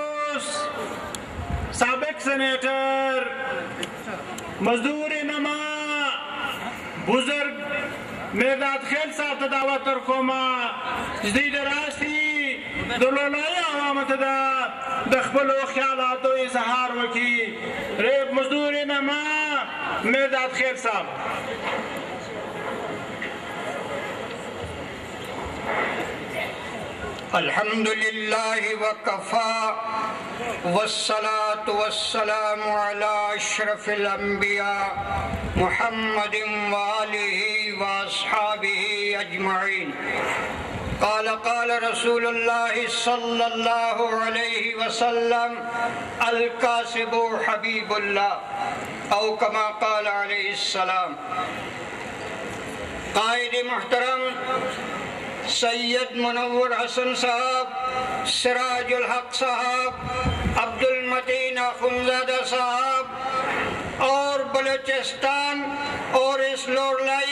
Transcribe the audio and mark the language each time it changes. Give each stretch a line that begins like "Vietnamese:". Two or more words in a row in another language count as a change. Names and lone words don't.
Pashto: اوس سابق سینیٹر مزدور نما بزرگ مرداد خیل صاحب ته دعوت ورکوم چې دوی د راسي د لولایي عوامو ته د خپلو خیالاتو اظهار وکړي. ریب مزدور نما مرداد خیل صاحب.
Arabic: الحمد لله وكفى والصلاة والسلام على أشرف الأنبياء محمد وآله وأصحابه أجمعين. قال رسول الله صلى الله عليه وسلم الكاسب حبيب الله أو كما قال عليه السلام.
Urdu: قائد محترم سید منور حسن صاحب، سراج الحق صاحب، عبد المتین اخندزادہ صاحب اور بلوچستان اور اس لوڑلائی